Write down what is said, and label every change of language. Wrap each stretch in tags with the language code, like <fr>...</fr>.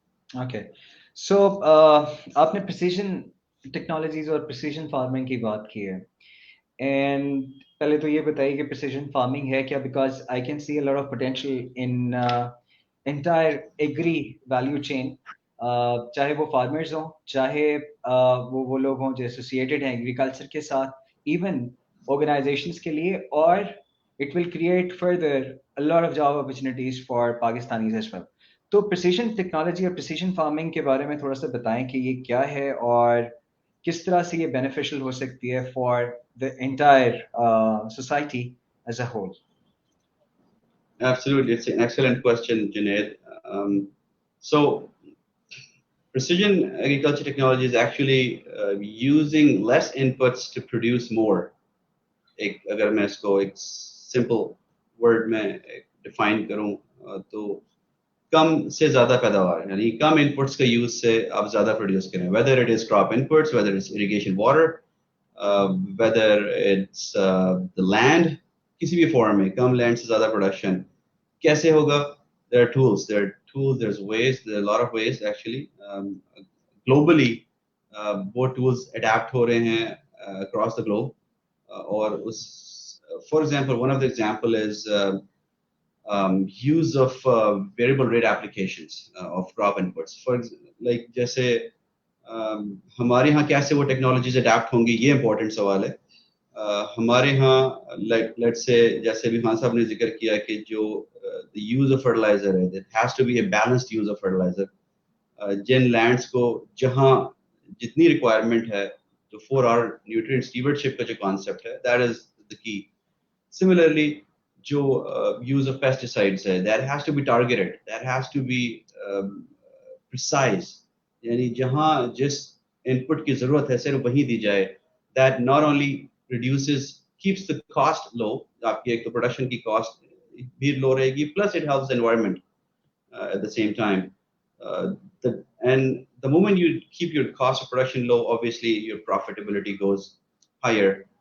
<ur>Okay, سو آپ نے precision technologies اور پریسیجن فارمنگ کی بات کی ہے, اینڈ پہلے تو یہ بتائیے کہ پریسیجن فارمنگ ہے کیا, because I can see a lot of potential in entire agri value chain, چاہے وہ فارمرز ہوں, چاہے وہ لوگ ہوں جو ایسوسیٹیڈ ہیں ایگریکلچر کے ساتھ, ایون آرگنائزیشنس کے لیے, اور it will create further</ur> <en>a lot of job opportunities for Pakistanis as well.</en> <ur>تو پریسیجن ٹیکنالوجی اور پریسیجن فارمنگ کے بارے میں تھوڑا سا بتائیں کہ یہ کیا ہے اور کس طرح سے یہ بینیفیشل ہو سکتی ہے for the entire society as a whole.</ur> <en>Absolutely, it's an excellent question, Junaid. So, precision agriculture technology is actually using less inputs to produce more.</en> <ur>اگر میں اس کو ایک سمپل ورڈ میں ڈیفائن کروں تو کم سے زیادہ پیداوار, یعنی کم انپٹس کے یوز سے آپ زیادہ پروڈیوس کریں, whether it is crop inputs, whether it's irrigation water, whether it's the land, کسی بھی فارم میں کم لینڈ سے زیادہ پروڈکشن کیسے ہوگا.</ur> <en>there are tools, there's ways, there are a lot of ways actually.</en> <ur>Globally وہ ٹولز اڈیپٹ ہو رہے ہیں across the globe, اور اس for example one of the example is use of variable rate applications of crop inputs. Like جیسے ہمارے ہاں کیسے وہ technologies adapt ہوں گی, یہ امپورٹنٹ سوال ہے. ہمارے ہاں لیٹس سے جیسے بھی خان صاحب نے ذکر کیا کہ جو یوز آف فرٹیلائزر ہے,</ur> <en>it has to be a balanced use of fertilizer.</en> <ur>جن لینڈس کو جہاں جتنی ریکوائرمنٹ ہے, تو 4R nutrient stewardship کا جو کانسیپٹ ہے,</ur> <en>that is the key. Similarly,</en> <ur>جو use of pesticides ہے,</ur> <en>that has to be targeted, that has to be precise.</en> <ur>یعنی جہاں جس انپٹ کی ضرورت ہے صرف وہیں دی جائے.</ur> <en>That not only reduces, keeps the cost low,</en> <ur>آپ کی ایک تو پروڈکشن کی کاسٹ بھی لو رہے گی,</ur> <en>plus it helps the environment at the same time. And the moment you keep your cost of production low, obviously your profitability goes higher.</en>